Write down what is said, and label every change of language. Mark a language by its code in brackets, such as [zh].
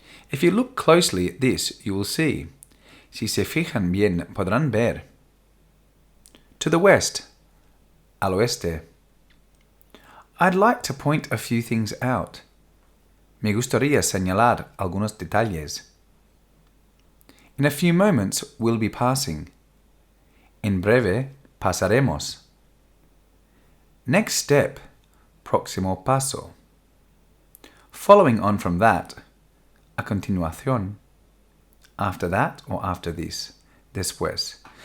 [en] If you look closely at this, you will see. [es] Si se fijan bien, podrán ver. [en] To the west. [es] Al oeste. [en] I'd like to point a few things out. [es] Me gustaría señalar algunos detalles. [en] In a few moments, we'll be passing. [es] En breve, pasaremos. [en] Next step, [es] próximo paso. [en] Following on from that, [es] a continuación. [en] After that or after this, después.